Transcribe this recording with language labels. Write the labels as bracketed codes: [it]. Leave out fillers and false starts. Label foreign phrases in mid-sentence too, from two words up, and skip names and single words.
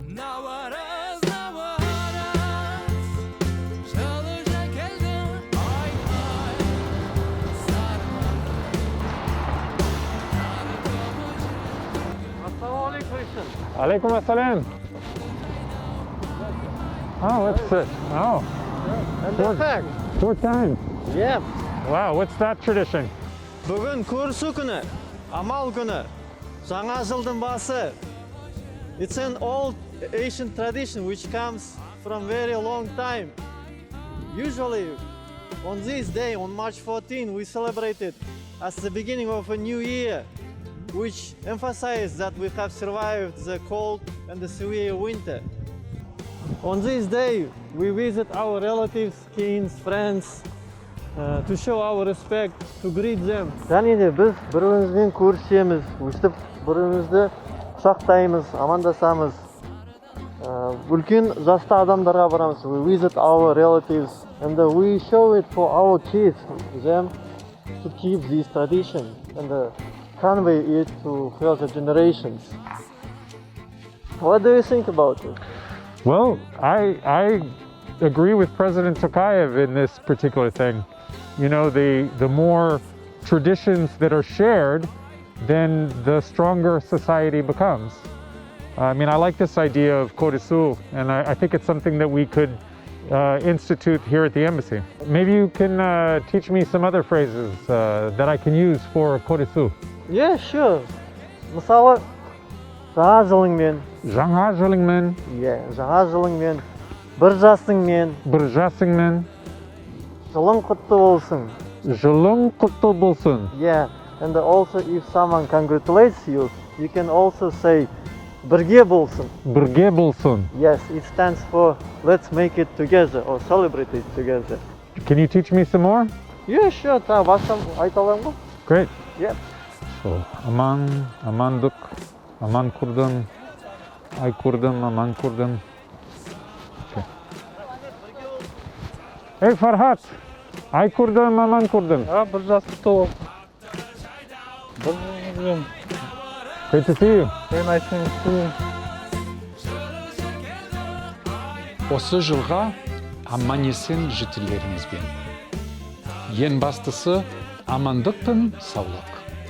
[ar] عليكم السلام. [en] Oh, what's it? Oh, short time. Yeah. Wow, what's that tradition? [kk] Бүгін көрісу күні, амал күні, жаңа жылдың басы. [en] It's an old Asian tradition which comes from very long time. Usually on this day, on March 14, we celebrate it as the beginning of a new year, which emphasizes that we have survived the cold and the severe winter. On this day, we visit our relatives, kins, friends, to show our respect, to greet them. [kk] Және де біз бір-бірімізбен көрісеміз, өстіп бір-бірімізді құшақтаймыз, амандасамыз. Үлкен жасты адамдарға барамыз. [en] We visit our relatives and we show it for our kids, them to keep this tradition and convey it to future generations. What do you think about it? Well, I agree with President Tokayev in this particular thing. You know, the more traditions that are shared, then the stronger society becomes. I mean, I like this idea of Korisu, and I think it's something that we could institute here at the embassy. Maybe you can teach me some other phrases that I can use for Korisu. Yeah, sure. [kk] Мысалы, жаңа жылыңмен. Жаңа жылыңмен. Yeah, жаңа жылыңмен. Бір жасыңмен. Бір жасыңмен. Жылың құтты болсын. Жылың құтты болсын. [en] Yeah, and also if someone congratulates you, you can also say [kk] бірге болсын. Бірге болсын. [en] Yes, it stands for let's make it together or celebrate it together. Can you teach me some more? Yeah, sure. [kk] Басқа айта аламын ғой? [en] Great. Yeah. So, [kk] aman, amanduk, aman kurdum, ay kurdum, aman kurdum. [en] Okay. [kk] Hey Farhat, ay kurdum, aman kurdum. Бір жас құтты бол. [en] Great to see you. Very nice to see you. [kk] Осы жылға аман есен жителеріңізбен. Ең бастысы амандық пен саулық.